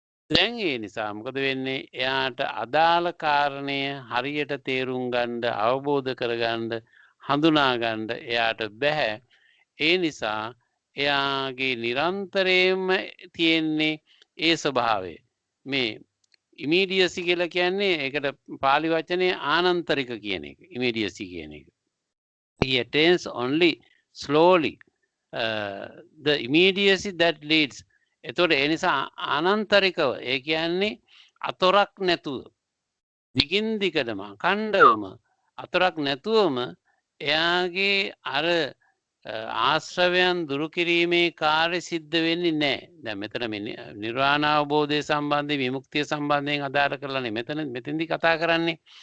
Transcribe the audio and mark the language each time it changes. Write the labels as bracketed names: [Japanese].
[Sinhala] දැන් ඒ නිසා මොකද වෙන්නේ? එයාට අදාළ කාරණය හරියට තේරුම් ගන්න, අවබෝධ කරගන්න, හඳුනා ගන්න එයාට බෑ. ඒ නිසා එයාගේ නිරන්තරයෙන්ම තියෙන්නේ ඒ ස්වභාවය. මේ ඉමීඩියසි කියලා කියන්නේ ඒකට පාලි වචනේ ආනන්තරික කියන එක. ඉමීඩියසි කියන එක. [English] He attains only slowly the immediacy that leads. [Sinhala] එතකොට ඒ නිසා අනන්තරිකව ඒ කියන්නේ අතොරක් නැතුව දිගින් දිගටම අඛණ්ඩවම අතොරක් නැතුවම එයාගේ අර ආශ්‍රවයන් දුරු කිරීමේ කාර්ය සිද්ධ වෙන්නේ නැහැ. දැන් මෙතන මේ නිර්වාණ අවබෝධය සම්බන්ධයෙන් විමුක්තිය සම්බන්ධයෙන් අදාළ කරලානේ මෙතෙන්දි කතා කරන්නේ.